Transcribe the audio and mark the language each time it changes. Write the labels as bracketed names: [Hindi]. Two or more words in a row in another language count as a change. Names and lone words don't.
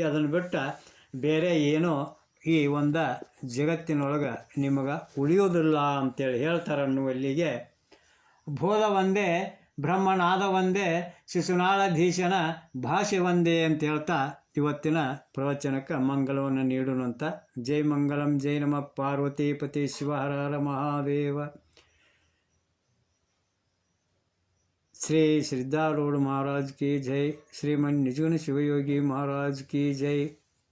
[Kannada] ಅದನ್ನು ಬಿಟ್ಟು ಬೇರೆ ಏನೋ ಈ ಒಂದು ಜಗತ್ತಿನೊಳಗೆ ನಿಮಗೆ ಉಳಿಯೋದಿಲ್ಲ ಅಂತೇಳಿ ಹೇಳ್ತಾರೆ. ಅನ್ನುವಲ್ಲಿಗೆ ಬೋಧ ಒಂದೇ, ಬ್ರಹ್ಮನಾದ ಒಂದೇ, ಶಿಶುನಾಳಧೀಶನ ಭಾಷೆ ಒಂದೇ ಅಂತ ಹೇಳ್ತಾ ಇವತ್ತಿನ ಪ್ರವಚನಕ್ಕೆ ಮಂಗಲವನ್ನು ನೀಡೋಣಂತ. ಜೈ ಮಂಗಲಂ, ಜೈ ನಮಃ ಪಾರ್ವತೀಪತಿ ಶಿವ ಹರ ಹರ ಮಹಾದೇವ. [Hindi] श्री सिद्धारूढ़ महाराज की जय, श्रीमन निजगुण शिवयोगी महाराज की जय।